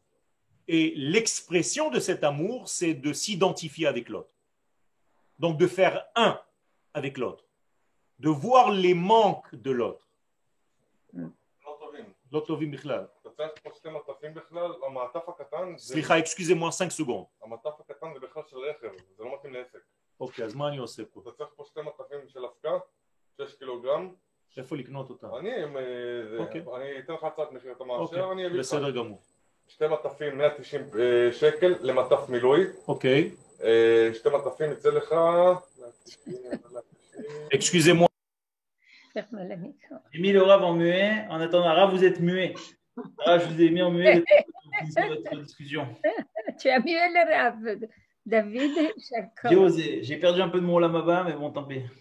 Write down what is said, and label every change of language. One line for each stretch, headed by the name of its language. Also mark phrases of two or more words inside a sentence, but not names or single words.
French: Et l'expression de cet amour, c'est de s'identifier avec l'autre. Donc, de faire un avec l'autre. De voir les manques de l'autre. סליחה, excusez-moi 5 secondes.
Hebrew: המטף הקטן זה בכלל של רכב, זה לא מתאים לעסק. אוקיי, אז מה אני עושה פה? אתה צריך פה 2 מטפים של אבקה, 6 קילוגרם. איפה לקנות אותם? אני אתן לך הצעת מחיר, אתה מאשר, אני אביא לך. בסדר גמור. 2 מטפים 190 שקל למטף מילוי. אוקיי. 2 מטפים יצא לך...
French: Excusez-moi. J'ai mis le Rav en muet. En attendant, Rav, vous êtes muet. Rav, je vous ai mis en muet. Votre discussion. Tu as mué le Rav. David, J'ai Jacob. osé. J'ai perdu un peu de mon lamaba, mais bon, tant pis.